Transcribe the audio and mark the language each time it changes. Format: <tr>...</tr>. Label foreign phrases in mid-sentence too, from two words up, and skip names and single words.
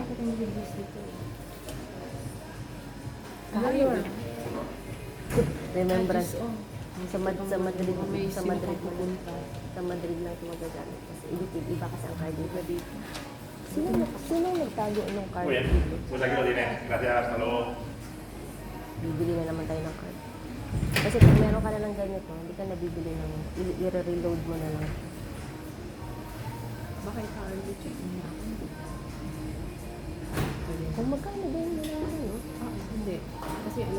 <en>Remembrance.</en> <tl>Sa Madrid. Sa Madrid. Sa Madrid lang ito magagamit. Kasi iba kasi ang card dito. Sino nagtago ng card</tl> <es>Muy bien,</es> <tl>dito?</tl> <es>pues aquí lo tiene. Gracias, hasta luego.</es> <tl>Bibili na naman tayo ng card. Kasi pag meron ka na ng ganito, hindi ka nabibili ng, i-reload mo na lang. Bakit ka</tl> <en>early check</en> <tl>mo na ako? Kung magkano ba yung nalaman, no? Hindi. Kasi alas</tl>